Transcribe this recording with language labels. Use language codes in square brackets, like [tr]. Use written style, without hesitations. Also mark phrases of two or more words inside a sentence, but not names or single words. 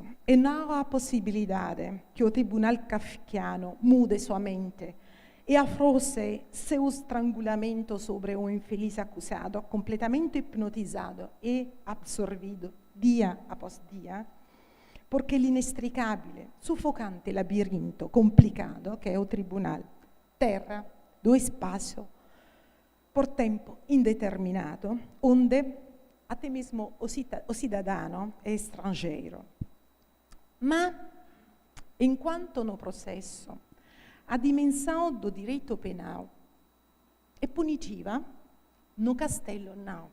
[pt] E não há possibilidade que o tribunal kafkiano mude sua mente e afrouxe seu estrangulamento sobre um infeliz acusado, completamente hipnotizado e absorvido dia após dia, porque [it] l'inestricabile, suffocante labirinto complicato che è [pt] o tribunal, terra do espaço por tempo indeterminato, onde até mesmo o cidadão é estrangeiro. Mas, enquanto no processo, a dimensão do direito penal é punitiva, no Castello não.